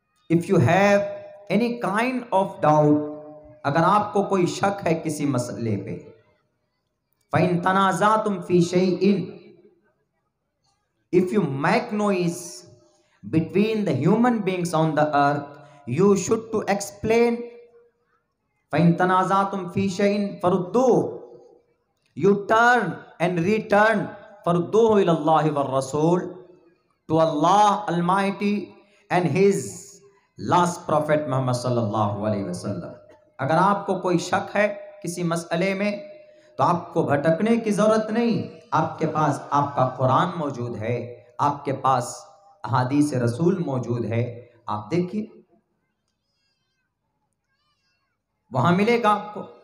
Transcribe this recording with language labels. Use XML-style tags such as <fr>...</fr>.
<en>if you have any kind of doubt,</en> <hi>अगर आपको कोई शक है किसी मसले पे,</hi> <ar>फ़इन तनाज़अतुम फ़ी शैइन,</ar> <en>If you make noise between the human beings on the earth, you should to explain.</en> <ar>فَإِن تَنَازَعْتُمْ فِي شَيْءٍ فَرُدُّوهُ,</ar> <en>you turn and return,</en> <ar>فَرُدُّوهُ إِلَى اللَّهِ وَالرَّسُولِ,</ar> <en>to Allah Almighty and His last Prophet Muhammad sallallahu alaihi wasallam।</en> <hi>अगर आपको कोई शक है किसी मसले में, तो आपको भटकने की जरूरत नहीं, आपके पास आपका कुरान मौजूद है, आपके पास अहादीस रसूल मौजूद है, आप देखिए वहां मिलेगा आपको।</hi>